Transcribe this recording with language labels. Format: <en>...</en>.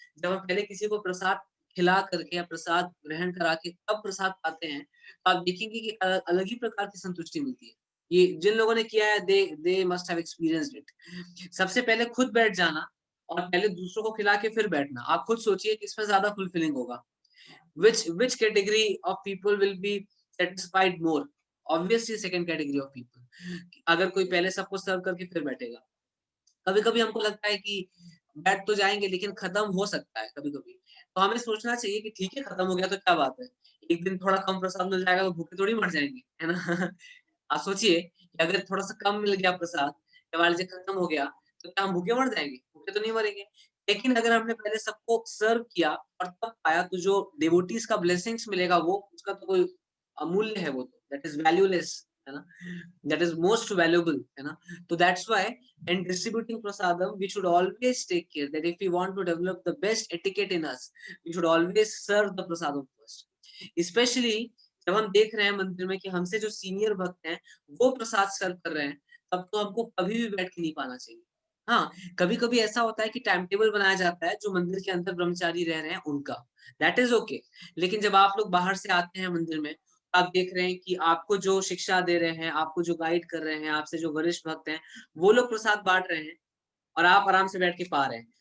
<hi>जब हम पहले किसी को प्रसाद खिला करके या प्रसाद ग्रहण करा के तब प्रसाद पाते हैं, तो आप देखेंगे कि अलग ही प्रकार की संतुष्टि मिलती है। ये जिन लोगों ने किया है</hi> <en>They must have experienced it.</en> <hi>सबसे पहले खुद बैठ जाना और पहले दूसरों को खिला के फिर बैठना। आप खुद सोचिए किसमें ज़्यादा फुलफिलिंग होगा।</hi> <en>Which category of people will be satisfied more? Obviously second category of people।</en> <hi>अगर कोई पहले सबको सर्व करके फिर बैठेगा। कभी-कभी हमको लगता है कि बैठ तो जाएँगे लेकिन खत्म हो सकता है कभी-कभी। तो हमें सोचना चाहिए कि ठीक है खत्म हो गया तो क्या बात है। एक दिन थोड़ा कम प्रसाद मिल जाएगा तो भूखे थोड़ी मर जाएँगे, है ना? आप सोचिए कि अगर थोड़ा-सा कम मिल गया प्रसाद या मान लीजिए खत्म हो गया, तो क्या हम भूखे मर जाएँगे? भूखे तो नहीं मरेंगे। लेकिन अगर हमने पहले सबको सर्व किया और तब पाया तो जो डिवोटीज़ का ब्लेसिंग्स मिलेगा वो उसका तो कोई अमूल्य है वो तो,</hi> <en>that is valueless,</en> <hi>है ना?</hi> <en>that is most valuable,</en> <hi>है ना?</hi> <en>So that's why in distributing prasadam, we should always take care that if we want to develop the best etiquette in us, we should always serve the prasadam first.</en> <hi>Especially जब हम देख रहे हैं मंदिर में कि हमसे जो सीनियर भक्त हैं, वो प्रसाद सर्व कर रहे हैं, तब तो हमको कभी भी बैठ के नहीं पाना चाहिए। हाँ, कभी-कभी ऐसा होता है कि टाइम टेबल बनाया जाता है, जो मंदिर के अंदर ब्रह्मचारी रह रहे हैं उनका,</hi> <en>That is okay.</en> <hi>लेकिन जब आप लोग बाहर से आते हैं मंदिर में, आप देख रहे हैं कि आपको जो शिक्षा दे रहे हैं, आपको जो गाइड कर रहे हैं, आपसे जो वरिष्ठ भक्त हैं, वो लोग प्रसाद बाँट रहे हैं और आप आराम से बैठ के पा रहे हैं।</hi>